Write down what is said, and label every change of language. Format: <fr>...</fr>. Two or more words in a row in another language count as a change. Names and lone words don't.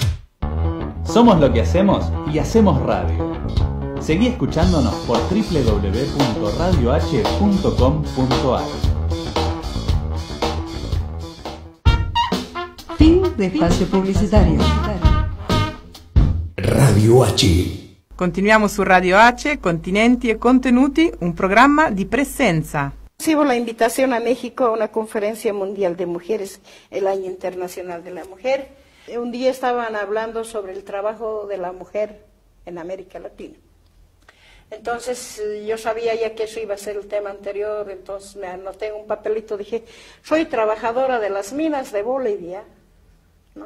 <es>Somos lo que hacemos y hacemos radio. Seguí escuchándonos por www.radioh.com.ar. Fin de espacio publicitario. Radio H.</es> <it>Continuiamo su Radio H, Continenti e Contenuti, un programma di presenza.</it> <es>Recibo la invitación a México a una conferencia mundial de mujeres, el Año Internacional de la Mujer. Un día estaban hablando sobre el trabajo de la mujer en América Latina. Entonces yo sabía ya que eso iba a ser el tema anterior, entonces me anoté en un papelito, dije, soy trabajadora de las minas de Bolivia, ¿no?</es>